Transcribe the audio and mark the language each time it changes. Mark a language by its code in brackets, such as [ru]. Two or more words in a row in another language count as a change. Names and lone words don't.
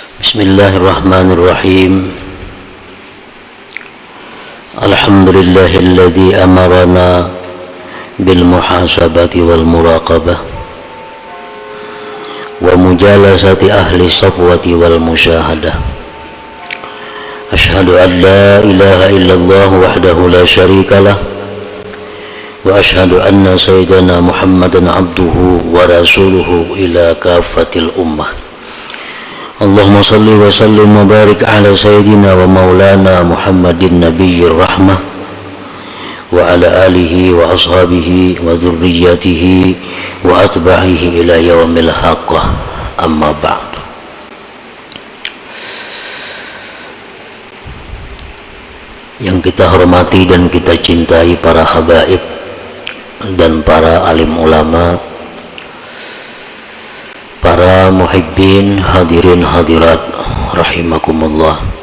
[ar] بسم الله الرحمن الرحيم. الحمد لله الذي أمرنا بالمحاسبة والمراقبة ومجالسة أهل الصفوة والمشاهدة. أشهد أن لا إله إلا الله وحده لا شريك له وأشهد أن سيدنا محمدا عبده ورسوله إلى كافة الأمة. اللهم صل وسلم وبارك على سيدنا ومولانا محمد نبي الرحمة وعلى آله وأصحابه وذريته وأتباعه إلى يوم الحاقة، أما بعد. [id] Yang kita hormati dan kita cintai para habaib dan para alim ulama, para muhibbin, hadirin hadirat rahimakumullah.